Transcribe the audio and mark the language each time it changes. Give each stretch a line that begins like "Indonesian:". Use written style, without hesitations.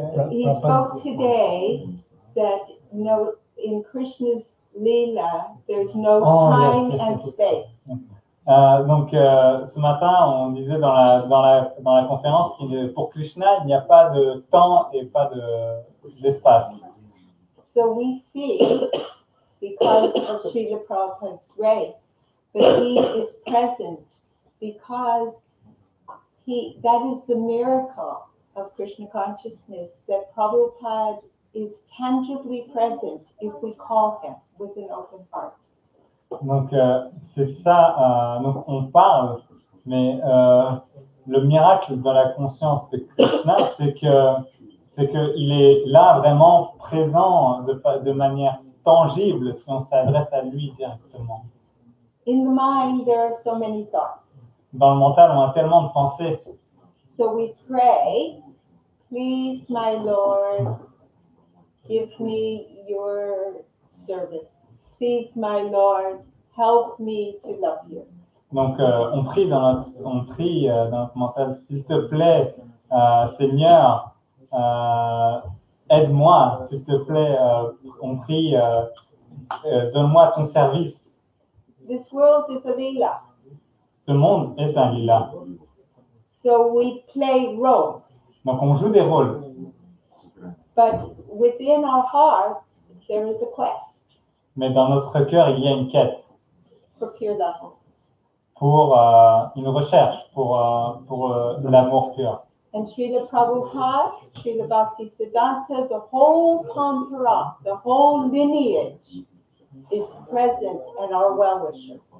English: He spoke today that no, in Krishna's Leela, there's no time and space.
French: Donc, ce matin, on disait dans la conférence que pour Krishna, il n'y a pas de temps et pas d'espace.
English: So we speak because of Srila Prabhupada's grace, but he is present because that is the miracle of Krishna consciousness, that Prabhupada is tangibly present if we call him with an open heart.
French: Donc, c'est ça, donc on parle, mais le miracle dans la conscience de Krishna, c'est qu'il est là vraiment présent de manière tangible si on s'adresse à lui directement.
English: In the mind, there are so many thoughts.
French: Dans le mental, on a tellement de pensées.
English: So we pray, please, my Lord, give me your service. Please, my Lord, help me to love you.
French: Donc, on prie dans notre mental, s'il te plaît, Seigneur, aide-moi, s'il te plaît, on prie, donne-moi ton service.
English: This world is a lila.
French: Ce monde est un lila.
English: So we play roles.
French: Donc, on joue des rôles.
English: But within our hearts, there is a quest
French: Mais dans notre cœur, il y a une quête
English: for pure love.
French: pour une recherche pour l'amour pur.
English: And Srila Prabhupada, Srila Bhaktisiddhanta, the whole Pampara, the whole lineage is present and are well-wisher.